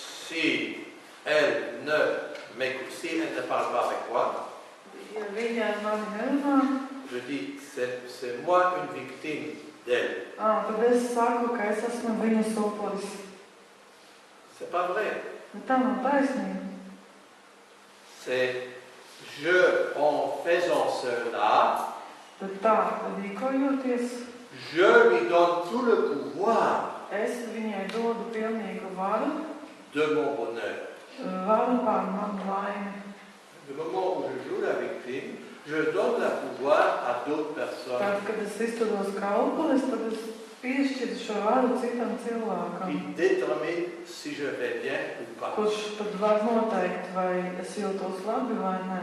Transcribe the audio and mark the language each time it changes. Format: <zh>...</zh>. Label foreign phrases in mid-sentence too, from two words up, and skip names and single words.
<fr>si elle ne parle pas avec moi,</fr> <lv>Ja viņa ar mani nerunā,</lv> <fr>je dis, c'est moi une victime d'elle.</fr> <lv>tad es saku, ka es esmu viņas upuris.</lv> <fr>C'est pas vrai.</fr> <lv>Bet tā nav taisnība.</lv> <fr>C'est en faisant cela,</fr> <lv>Tad tā rīkojoties,</lv> <fr>je lui donne tout le pouvoir</fr> <lv>es viņai dodu pilnīgu varu,</lv> <fr>de mon bonheur.</fr> <lv>varu pār manu laimi.</lv> <fr>Le moment où je joue la victime, je donne le pouvoir à d'autres personnes</fr> <lv>Tad, kad es izturos kā upuris, tad es piešķiru šo varu citam cilvēkam,</lv> <fr>qui déterminent si je vais bien ou pas.</fr> <lv>kurš tad var noteikt, vai es jūtos labi vai nē.</lv>